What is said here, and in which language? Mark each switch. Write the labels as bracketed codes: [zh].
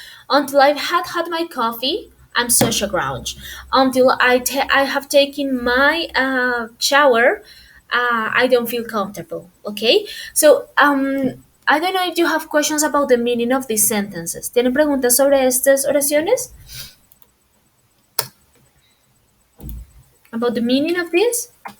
[en] Until I've had my coffee, I'm such a grouch. Until I have taken my shower, I don't feel comfortable. Okay, so I don't know if you have questions about the meaning of these sentences. [es] ¿Tienen preguntas sobre estas oraciones? [en] About the meaning of this?